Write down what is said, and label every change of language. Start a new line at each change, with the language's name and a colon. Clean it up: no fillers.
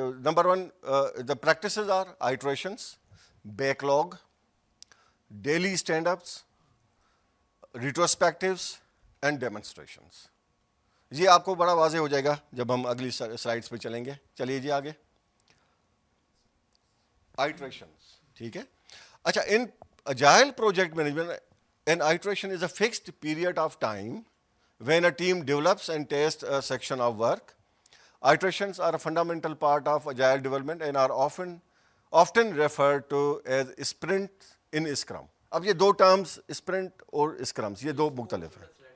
English: Number one, the practices are iterations, backlog, daily stand-ups, retrospectives and demonstrations.
Urdu: یہ آپ کو بڑا واضح ہو جائے گا جب ہم اگلی سلائڈس پہ چلیں گے. چلیے جی آگے. Iterations, ٹھیک ہے. اچھا
English: In agile project management an iteration is a fixed period of time when a team develops and tests a section of work. Iterations are a fundamental part of agile development and are often referred to as sprints in Scrum.
Urdu: اب یہ دو terms sprint اور اسکرمس یہ دو مختلف ہیں.